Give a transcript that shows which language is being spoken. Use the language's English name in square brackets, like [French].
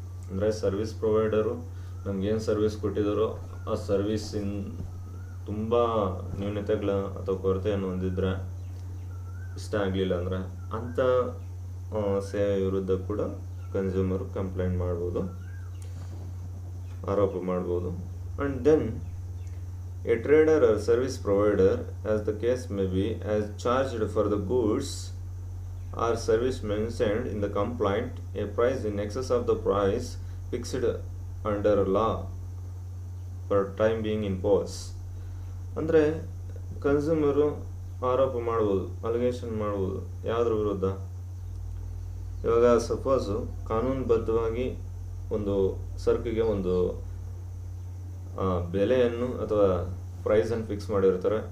[Kannada] ಅಂದರೆ service provider ನಮಗೇನು service ಕೊಟ್ಟಿದ್ದಾರೋ ಆ ಸರ್ವಿಸಿನ ತುಂಬ ನ್ಯೂನತೆಗಳ ಅಥವಾ ಕೊರತೆಯನ್ನು ಹೊಂದಿದ್ರೆ, ಇಷ್ಟ ಆಗಲಿಲ್ಲ ಅಂದರೆ ಅಂಥ ಸೇವೆ ವಿರುದ್ಧ ಕೂಡ ಕನ್ಸ್ಯೂಮರು ಕಂಪ್ಲೇಂಟ್ ಮಾಡ್ಬೋದು, ಆರೋಪ ಮಾಡ್ಬೋದು. [English] And then a trader or service provider, as the case may be, has charged for the goods or service mentioned in the complaint a price in excess of the price fixed under law for time being imposed. [Kannada] ಅಂದರೆ consumer ಆರೋಪ ಮಾಡ್ಬೋದು, allegation ಮಾಡ್ಬೋದು ಯಾವುದ್ರ ವಿರುದ್ಧ. ಇವಾಗ suppose ಕಾನೂನುಬದ್ಧವಾಗಿ ಒಂದು ಸರಕಿಗೆ ಒಂದು ಬೆಲೆಯನ್ನು ಅಥವಾ ಪ್ರೈಸನ್ನು ಫಿಕ್ಸ್ ಮಾಡಿರ್ತಾರೆ.